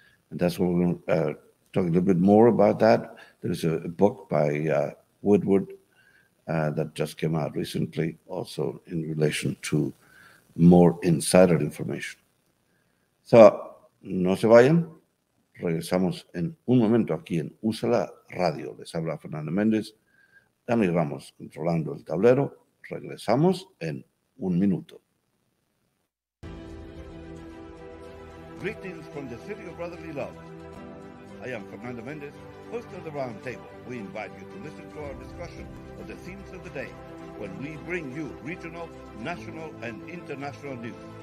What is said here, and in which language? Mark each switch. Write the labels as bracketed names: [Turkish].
[English] And that's what we're going to talk a little bit more about that. There's a book by Woodward that just came out recently, also in relation to more insider information. [Spanish] So, no se vayan. Regresamos en un momento aquí en Usala Radio. Les habla Fernando Mendez. Dani Ramos controlando el tablero. Regresamos en un minuto. [English] Greetings from the city of brotherly love. I am Fernando Mendez, host of the Roundtable. We invite you to listen to our discussion of the themes of the day when we bring you regional, national, and international news.